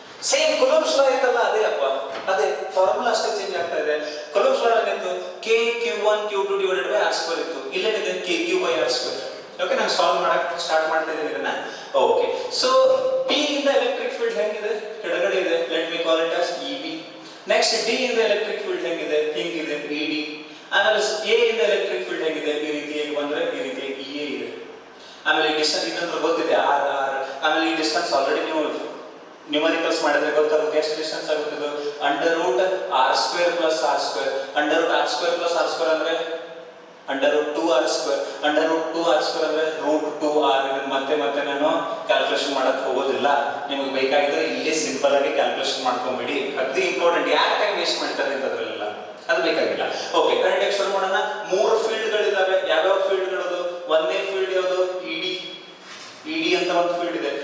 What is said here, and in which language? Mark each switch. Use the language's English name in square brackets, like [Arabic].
[Kannada] Same ಕುಲಂಬ್ಸ್ ಲಾ ಇತ್ತಲ್ಲ, ಅದೇ ಅಪ್ಪ, ಅದೇ ಫಾರ್ಮುಲಾ ಅಷ್ಟೇ ಚೇಂಜ್ ಆಗ್ತಾ ಇದೆ. ಕುಲಂಬ್ಸ್ ಲಾ ಏನಿತ್ತು? [English] KQ1 Q2 divided by R square ಇತ್ತು. [Kannada] ಇಲ್ಲೇನಿದೆ [English] KQ by R square. [Kannada] Okay ನಾನು ಸಾಲ್ವ್ ಮಾಡಕ್ಕೆ ಸ್ಟಾರ್ಟ್ ಮಾಡ್ತಾ ಇದ್ದೀನಿ ಇದನ್ನ. ಓಕೆ ಸೊ B ಇಂದ ಎಲೆಕ್ಟ್ರಿಕ್ ಫೀಲ್ಡ್ ಹೆಂಗಿದೆ? ಕೆಳಗಡೆ ಇದೆ. [English] Let me call it as EB. [Kannada] Next D ಇಂದ ಎಲೆಕ್ಟ್ರಿಕ್ ಫೀಲ್ಡ್ ಹೆಂಗಿದೆ? ಹಿಂಗಿದೆ ED. ಆಮೇಲೆ A ಇಂದ ಎಲೆಕ್ಟ್ರಿಕ್ ಫೀಲ್ಡ್ ಹೆಂಗಿದೆ? ಈ ರೀತಿಯಾಗಿ ಬಂದ್ರೆ ಈ ರೀತಿ EA ಇದೆ. ಆಮೇಲೆ ಡಿಸ್ಟೆನ್ಸ್ ಇನ್ನೊಂದು ಗೊತ್ತಿದೆ R R. ಆಮೇಲೆ ಈ ಡಿಸ್ಟೆನ್ಸ್ ಆಲ್ರೆಡಿ ನೀವು ನ್ಯೂಮರಿಕಲ್ಸ್ ಮಾಡಿದ್ರೆ ಗೊತ್ತಾಗುತ್ತೆ. ಎಷ್ಟು ಡಿಸ್ಟೆನ್ಸ್ ಆಗುತ್ತೆ ಇದು? [English] Under root R square plus R square. Under root R square plus R square ಅಂದ್ರೆ under root 2R square. [Kannada] Under root 2R square ಅಂದ್ರೆ ರೂಟ್ 2R. ಇದನ್ನ ಮತ್ತೆ ನಾನು ಕ್ಯಾಲ್ಕುಲೇಷನ್ ಮಾಡಕ್ ಹೋಗೋದಿಲ್ಲ. ನಿಮಗೆ ಬೇಕಾಗಿದ್ರೆ ಇಲ್ಲಿ ಸಿಂಪಲ್ ಆಗಿ ಕ್ಯಾಲ್ಕುಲೇಷನ್ ಮಾಡ್ಕೊಂಬಿಡಿ. ಅತಿ ಇಂಪಾರ್ಟೆಂಟ್. ಯಾಕೆ ಟೈಮ್ ವೇಸ್ಟ್ ಮಾಡ್ತಾರೆ ಅಂತದ್ರಲ್ಲ, ಅದು ಬೇಕಾಗಿಲ್ಲ. ಓಕೆ ಕರೆಂಟ್ ಎಕ್ಸ್ಪ್ಲೇನ್ ಮಾಡೋಣ. 3 ಫೀಲ್ಡ್ಗಳಿದಾವೆ. ಯಾವ್ಯಾವ ಫೀಲ್ಡ್ಗಳದು? ಒಂದನೇ ಫೀಲ್ಡ್ ಯಾವುದು? ಇಡಿ ಅಂತ ಒಂದು ಫೀಲ್ಡ್ ಇದೆ.